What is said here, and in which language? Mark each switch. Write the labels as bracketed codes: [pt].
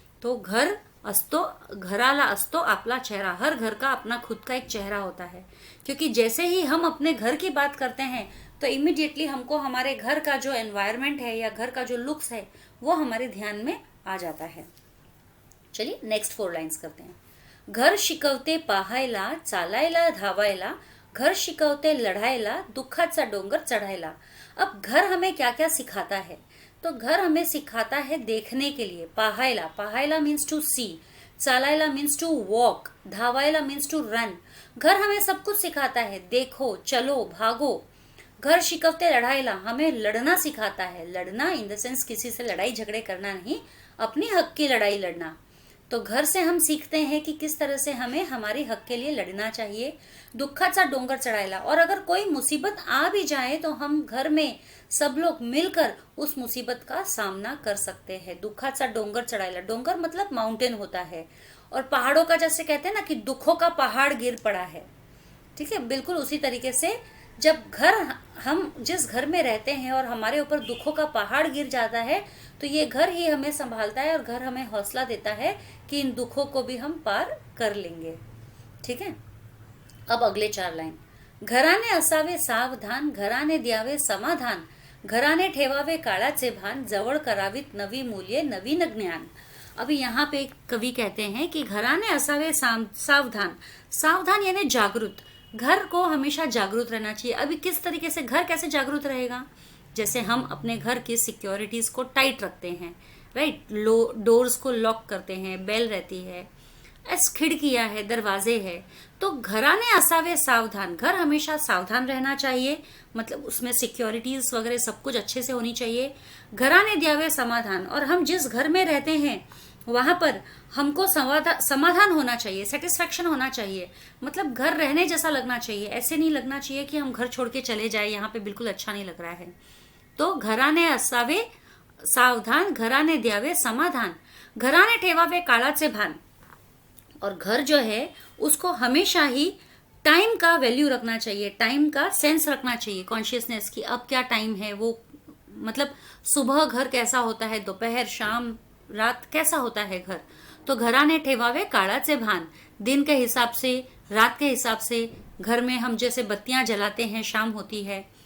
[hi] तो [mr] घर असतो, घराला असतो आपला चेहरा, [hi] हर घर का अपना खुद का एक चेहरा होता है। क्योंकि जैसे ही हम अपने घर की बात करते हैं तो इमिडिएटली हमको हमारे घर का जो एनवायरनमेंट है या घर का जो लुक्स है वो हमारे ध्यान में आ जाता है। चलिए नेक्स्ट 4 लाइन्स करते हैं। [mr] घर शिकवते पाहायला, चालायला धावायला, घर शिकवते लढायला, दुःखाचा डोंगर चढायला। [hi] अब घर हमें क्या क्या सिखाता है? तो घर हमें सिखाता है देखने के लिए। [mr] पाहायला, पाहायला [en] means to see, [mr] चालायला [en] means to walk, [mr] धावायला [en] Means to run. [hi] घर हमें सब कुछ सिखाता है, देखो, चलो, भागो। [mr] घर शिकवते लढायला, [hi] हमें लड़ना सिखाता है। लड़ना इन द सेंस किसी से लड़ाई झगड़े करना नहीं, अपनी हक की लड़ाई लड़ना। तो घर से हम सीखते हैं कि किस तरह से हमें हमारे हक के लिए लड़ना चाहिए। [mr] दुःखाचा डोंगर चढ़ायला, [hi] और अगर कोई मुसीबत आ भी जाए तो हम घर में सब लोग मिलकर उस मुसीबत का सामना कर सकते हैं। [mr] दुःखाचा डोंगर चढ़ायला, [hi] डोंगर मतलब माउंटेन होता है, और पहाड़ों का जैसे कहते हैं ना कि दुखों का पहाड़ गिर पड़ा है, ठीक है, बिल्कुल उसी तरीके से जब घर, हम जिस घर में रहते हैं और हमारे ऊपर दुखों का पहाड़ गिर जाता है तो ये घर ही हमें संभालता है और घर हमें हौसला देता है कि इन दुखों को भी हम पार कर लेंगे। ठीक है, अब अगले 4 लाइन। [mr] घराने असावे सावधान, घराने द्यावे समाधान, घराने ठेवावे काळाचे भान, जवळ करावीत नवी मूल्ये नवीन ज्ञान। [hi] अभी यहाँ पे कवि कहते हैं कि [mr] घराने असावे सावधान, [hi] सावधान यानी जागरूक। घर को हमेशा जागरूक रहना चाहिए। अभी किस तरीके से घर कैसे जागरूक रहेगा? जैसे हम अपने घर की सिक्योरिटीज को टाइट रखते हैं, राइट, डोर्स को लॉक करते हैं, बेल रहती है, खिड़कियां है, दरवाजे है। तो [mr] घराने असावे सावधान, [hi] घर हमेशा सावधान रहना चाहिए, मतलब उसमें सिक्योरिटीज वगैरह सब कुछ अच्छे से होनी चाहिए। [mr] घराने द्यावे समाधान, [hi] और हम जिस घर में रहते हैं वहां पर हमको समाधान होना चाहिए, सेटिस्फेक्शन होना चाहिए, मतलब घर रहने जैसा लगना चाहिए। ऐसे नहीं लगना चाहिए कि हम घर छोड़ के चले जाए, यहाँ पे बिल्कुल अच्छा नहीं लग रहा है। [mr] तो घराने असावे सावधान, घराने द्यावे समाधान, घराने ठेवावे काळाचे भान। [hi] और घर जो है उसको हमेशा ही टाइम का वैल्यू रखना चाहिए, टाइम का सेंस रखना चाहिए, कॉन्शियसनेस की अब क्या टाइम है, वो मतलब सुबह घर कैसा होता है, दोपहर, शाम, रात कैसा होता है घर। तो [mr] घराने ठेवावे काळाचे भान, [hi] दिन के हिसाब से, रात के हिसाब से घर में हम जैसे बत्तियां जलाते हैं, शाम होती है।